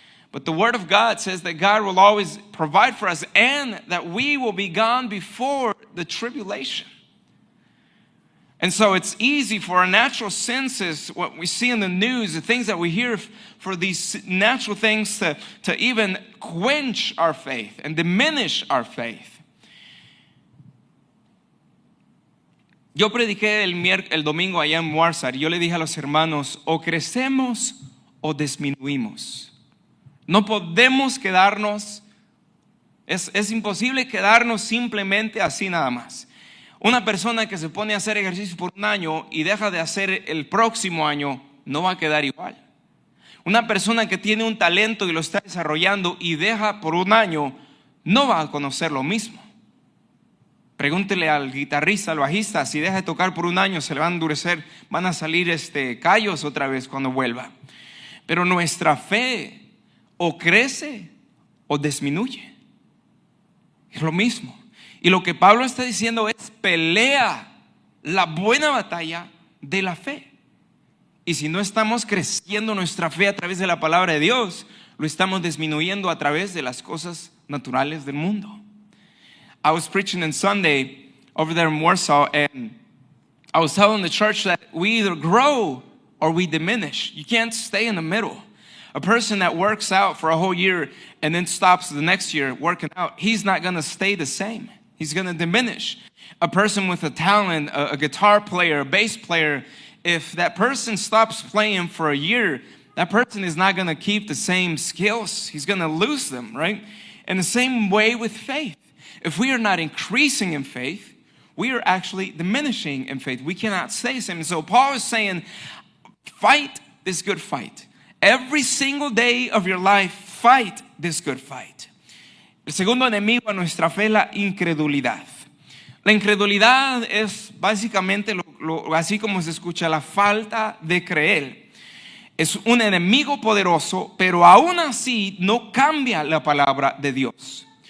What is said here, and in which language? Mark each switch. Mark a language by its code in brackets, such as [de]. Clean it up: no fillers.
[en] But the Word of God says that God will always provide for us and that we will be gone before the tribulation. And so it's easy for our natural senses, what we see in the news, the things that we hear, for these natural things to even quench our faith and diminish our faith. [es] Yo prediqué el domingo allá en Warsar y yo le dije a los hermanos, o crecemos o disminuimos. No podemos quedarnos, es imposible quedarnos simplemente así nada más. Una persona que se pone a hacer ejercicio por un año y deja de hacer el próximo año, no va a quedar igual. Una persona que tiene un talento y lo está desarrollando y deja por un año, no va a conocer lo mismo. Pregúntele al guitarrista, al bajista, si deja de tocar por un año, se le van a endurecer, van a salir callos otra vez cuando vuelva. Pero nuestra fe o crece o disminuye. Es lo mismo. Y lo que Pablo está diciendo es: pelea la buena batalla de la fe. Y si no estamos creciendo nuestra fe a través de la palabra de Dios, lo estamos disminuyendo a través de las cosas naturales del mundo. [en] I was preaching on Sunday over there in Warsaw, and I was telling the church that we either grow or we diminish. You can't stay in the middle. A person that works out for a whole year and then stops the next year working out, he's not going to stay the same. He's going to diminish. A person with a talent, a guitar player, a bass player, if that person stops playing for a year, that person is not going to keep the same skills. He's going to lose them, right? In the same way with faith. If we are not increasing in faith, we are actually diminishing in faith. We cannot stay the same. So Paul is saying, fight this good fight. Every single day of your life, fight this good fight. [es] El segundo enemigo a nuestra fe es la incredulidad. La incredulidad es básicamente, así como se escucha, la falta de creer. Es un enemigo poderoso, pero aún así no cambia la palabra de Dios.